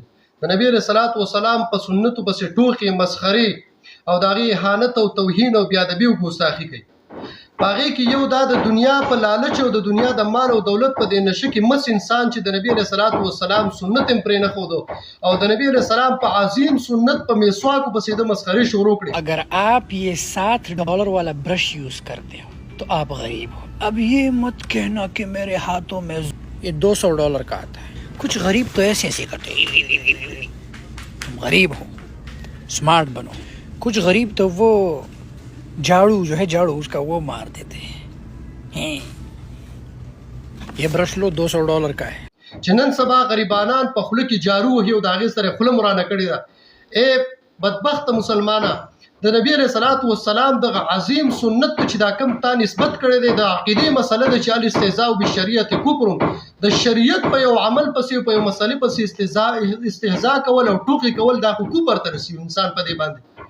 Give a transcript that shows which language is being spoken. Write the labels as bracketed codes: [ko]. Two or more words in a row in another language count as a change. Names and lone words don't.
[ps] د نبی [ar] علیہ الصلوۃ والسلام [ps] په سنتو پسې ټوکې مسخري او دغه اهانت او توهین او بیادبی او ګستاخی کوي. هغه کې یو دا د دنیا په لالچ او د دنیا د مال او دولت په دې نشه کې مس انسان چې د نبی [ar] علیہ الصلوۃ والسلام [ps] سنت هم پرې نه خودو او د نبی [ar] علیہ السلام [ps] په عظیم سنت په میسواک پسې د مسخري شروع کړي. [ur] اگر آپ یہ $60 والا برش یوز کرتے ہو تو آپ غریب ہو. اب یہ مت کہنا کہ میرے ہاتھوں میں یہ $200 کا آتا ہے. کچھ غریب تو ایسے ایسے کرتے ہیں. تم غریب ہو, اسمارٹ بنو. کچھ غریب تو وہ جھاڑو جو ہے جھاڑو اس کا وہ مار دیتے ہیں. یہ برش لو $200 کا ہے. [ps] چې نن سبا غریبانان په خوله کې جارو وهي او د هغې سره خوله مرانه کړې ده. ای بدبخت مسلمانه, د نبی [ar] علیہ الصلوۃ والسلام [ps] دغه عظیم سنت چې دا کم تا نسبت کړی دی د عقیدې مسله ده چې [ar] الاستهزاء بالشریعت کفر, [ps] د شریعت په یو عمل پسې په یو مسلې پسې استهزاء کول او ټوکې کول دا خو کفر ته رسوي انسان په دې باندې.